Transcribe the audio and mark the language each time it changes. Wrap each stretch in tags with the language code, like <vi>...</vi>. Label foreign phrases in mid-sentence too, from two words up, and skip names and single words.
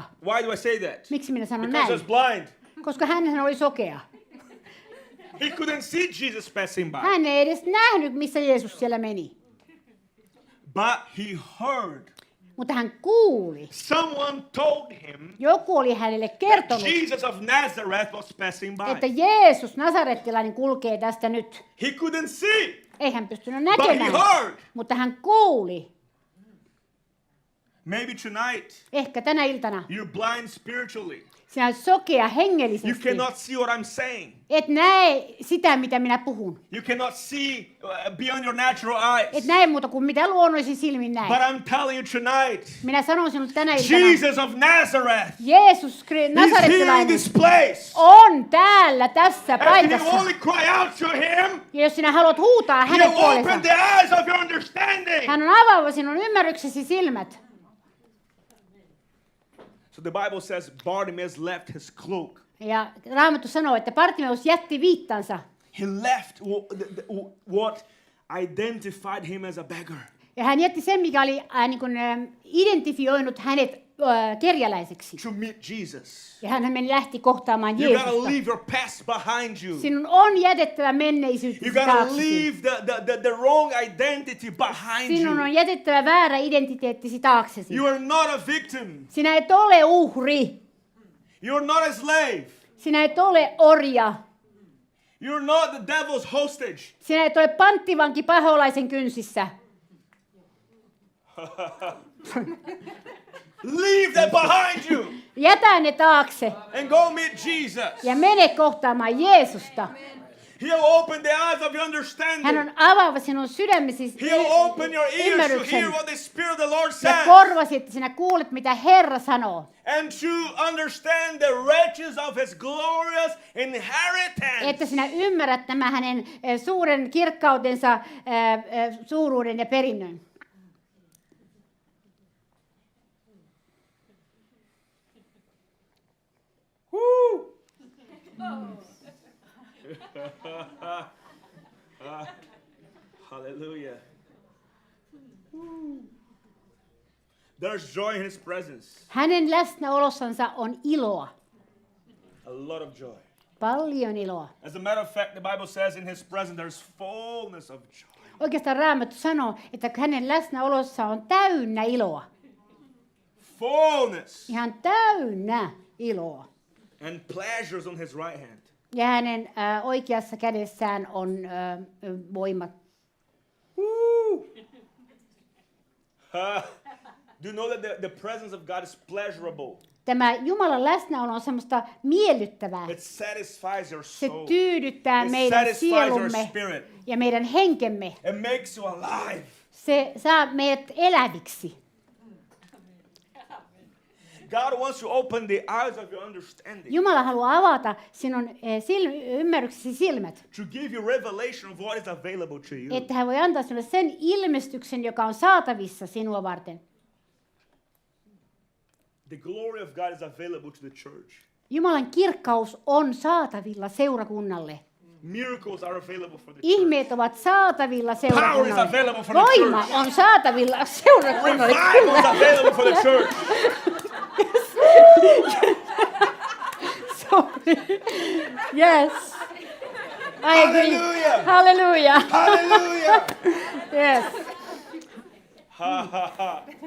<en>Why do I say that?</en> <fi>Miksi minä sanon</fi> <en>Because he</en> <fi>näin?</fi> <en>was blind.</en> <fi>Koska hän oli sokea.</fi> <en>He couldn't see Jesus passing by.</en> <fi>Hän ei edes nähnyt, missä Jeesus siellä meni.</fi> <en>But he heard.</en> <fi>Mutta hän kuuli.</fi> <en>Someone told him</en> <fi>Joku oli hänelle kertonut,</fi> <en>Jesus of Nazareth was passing</en> <fi>että</fi> <en>by.</en> <fi>Jeesus, nasarettilainen, kulkee tästä nyt.</fi> <en>He couldn't see,</en> <fi>Ei hän pystynyt</fi> <en>but he</en> <fi>näkemään,</fi> <en>heard.</en> <fi>mutta hän kuuli.</fi> <en>Maybe tonight</en> <fi>Ehkä tänä iltana.</fi> <en>you're blind spiritually.</en> <fi>Sinä olet sokea</fi> <en>You</en> <fi>hengellisesti.</fi> <en>cannot see what I'm saying.</en> <fi>Et näe sitä, mitä minä puhun.</fi> <en>You cannot see beyond your natural</en> <fi>Et</fi> <en>eyes.</en> <fi>näe muuta kuin mitä luonnollisin silmin</fi> <en>But</en> <fi>näet.</fi> <en>I'm telling you tonight,</en> <fi>Minä sanon sinulle tänä iltana.</fi> <en>Jesus of Nazareth</en> <fi>Jeesus</fi> <en>is here in</en> <fi>nasarettilainen</fi> <en>this place.</en> <fi>on täällä tässä</fi> <en>And if you</en> <fi>paikassa.</fi> <en>only cry out to him,</en> <fi>Ja jos sinä haluat huutaa hänen</fi> <en>he'll open</en> <fi>puolensa,</fi> <en>the eyes of your understanding.</en> <fi>hän on avaava sinun ymmärryksesi silmät.</fi> <en>So the Bible says Bartimaeus left his cloak.</en> <fi>Ja Raamattu sanoo, että Bartimeus jätti viittansa.</fi> <en>He left what identified him as a beggar.</en> <fi>Ja hän jätti sen, mikä oli identifioinut hänet kerjäläiseksi.</fi> <en>To meet Jesus.</en> <fi>Ja hän lähti kohtaamaan</fi> <en>You gotta</en> <fi>Jeesusta.</fi> <en>leave your past behind you.</en> <fi>Sinun on jätettävä</fi> <en>You</en> <fi>menneisyytesi</fi> <en>gotta</en> <fi>taaksesi.</fi> <en>leave the wrong identity behind</en> <fi>Sinun on</fi> <en>you.</en> <fi>jätettävä väärä identiteettisi taaksesi.</fi> <en>You are not a victim.</en> <fi>Sinä et ole uhri.</fi> <en>You're not a slave.</en> <fi>Sinä et ole orja.</fi> <en>You're not the devil's hostage.</en> <fi>Sinä et ole panttivanki paholaisen kynsissä.</fi> <en>Leave that behind you</en> <fi>Jätä ne taakse</fi> <en>and go meet Jesus.</en> <fi>ja mene kohtaamaan Jeesusta.</fi> <en>He'll open the eyes of your</en> <fi>Hän</fi> <en>understanding.</en> <fi>on avaava sinun sydämesi</fi> <en>He'll open your ears to</en> <fi>ymmärryksen</fi> <en>hear what the Spirit of the Lord</en> <fi>ja</fi> <en>says.</en> <fi>korvasi, että sinä kuulet, mitä Herra sanoo.</fi> <en>And to understand the riches of His glorious inheritance.</en> <fi>Että sinä ymmärrät tämä hänen suuren kirkkautensa, suuruuden ja perinnön. Woo!</fi> <en>Hallelujah. Woo. There's joy in His presence.</en> <fi>Hänen läsnäolossansa on iloa.</fi> <en>A lot of joy.</en> <fi>Paljon iloa.</fi> <en>As a matter of fact, the Bible says in His presence there's fullness of joy.</en> <fi>Oikeastaan Raamattu sanoo, että hänen läsnäolossa on täynnä iloa.</fi> <en>Fullness.</en> <fi>Ihan täynnä iloa.</fi> <en>And pleasures on His right hand.</en> <fi>Ja hänen oikeassa kädessään on voimat. Woo!</fi> <en>Do you know that the presence of God is pleasurable?</en> <fi>tämä Jumalan läsnäolo on semmoista miellyttävää.</fi> <en>It satisfies your</en> <fi>Se</fi> <en>soul.</en> <fi>tyydyttää</fi> <en>It</en> <fi>meidän</fi> <en>satisfies your</en> <fi>sielumme</fi> <en>spirit.</en> <fi>ja meidän henkemme.</fi> <en>It makes you alive.</en> <fi>Se saa meidät eläviksi.</fi> <en>God wants to open the eyes of your understanding.</en> <fi>Jumala haluaa avata sinun ymmärryksesi silmät,</fi> <en>To give you revelation of what is available to you.</en> <fi>että hän voi antaa sinulle sen ilmestyksen, joka on saatavissa sinua varten.</fi> <en>The glory of God is available to the church.</en> <fi>Jumalan kirkkaus on saatavilla seurakunnalle.</fi> <en>Miracles are available for the church.</en> <fi>Ihmeet ovat saatavilla</fi> <en>Power is</en> <fi>seurakunnalle.</fi> <en>available for the</en> <fi>Voima</fi> <en>church.</en> <fi>on saatavilla seurakunnalle.</fi> <en>Revival is</en> <fi>Kyllä.</fi> <en>available for the church. Sorry. Yes. I agree. Hallelujah. Hallelujah. Hallelujah. Yes. Ha ha ha.</en>